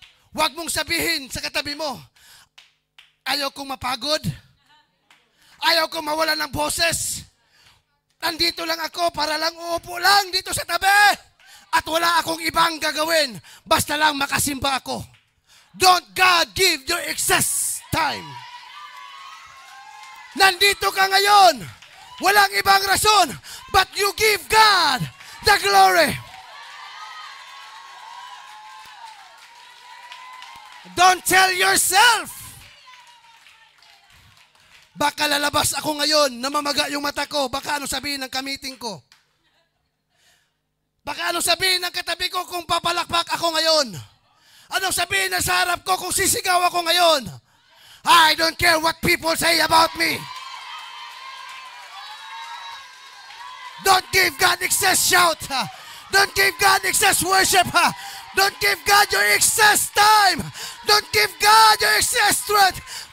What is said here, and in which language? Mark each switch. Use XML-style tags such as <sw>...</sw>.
<tl>Huwag mong sabihin sa katabi mo, ayaw kong mapagod, ayaw kong mawala ng boses, nandito lang ako para lang uupo lang dito sa tabi at wala akong ibang gagawin, basta lang makasimba ako.</tl> <en>Don't God give your excess time.</en> <tl>Nandito ka ngayon, walang ibang rason,</tl> <en>but you give God the glory. Don't tell yourself,</en> <tl>baka lalabas ako ngayon, namamaga yung mata ko, baka ano sabihin ng kamiting ko. Baka ano sabihin ng katabi ko kung papalakpak ako ngayon. Anong sabihin na sa harap ko kung sisigaw ako ngayon.</tl> <en>I don't care what people say about me. Don't give God excess shout. Don't give God excess worship. Don't give God your excess time. Don't give God your excess strength.</en>